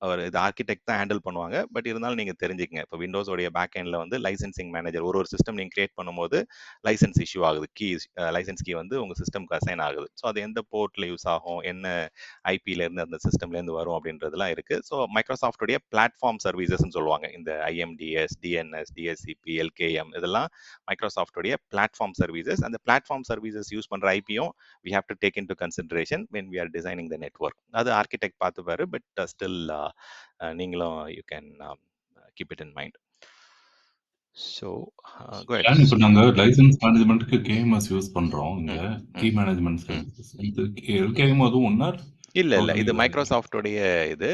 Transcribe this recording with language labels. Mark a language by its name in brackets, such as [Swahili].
[Tamil] இது ஆர்கிடெக்ட் தான் ஹேண்டில் பண்ணுவாங்க. பட் இருந்தாலும் நீங்க தெரிஞ்சுக்கங்க, இப்போ விண்டோஸோடைய பேக் எண்ட்ல வந்து லைசன்சிங் மேனேஜர் ஒரு சிஸ்டம் நீங்க கிரியேட் பண்ணும்போது லைசன்ஸ் இஷ்யூ ஆகுது, லைசன்ஸ் கீ வந்து உங்க சிஸ்டம்க்கு அசைன் ஆகுது. ஸோ அது எந்த போர்ட்ல யூஸ் ஆகும், என்ன ஐபில இருந்து அந்த சிஸ்டம்ல இருந்து வரும் அப்படின்றதுலாம் இருக்கு. ஸோ மைக்ரோசாஃப்டோடைய பிளாட்ஃபார்ம் சர்வீசஸ்ன்னு சொல்லுவாங்க. இந்த ஐஎம்டிஎஸ், டிஎன்எஸ், டிஎஸ்சிபி, எல்கேஎம் இதெல்லாம் மைக்ரோசாஃப்டோடைய பிளாட்ஃபார்ம் சர்வீசஸ். அந்த பிளாட்ஃபார்ம் சர்வீசஸ் யூஸ் பண்ற ஐபியும் [English] we have to take into consideration when we are designing the network. [Tamil] அது ஆர்கிடெக்ட் பார்த்துப்பாரு. [English] But still நீங்களும் you can keep it in mind. So [Tamil] இப்போ நாங்க licence மேனேஜ்மெண்ட்டுக்கு KMS use பண்றோம். இங்க key management services இது LKM அதுவும் ஒன்னா இல்ல இது மைக்ரோசாஃப்டோடைய இது.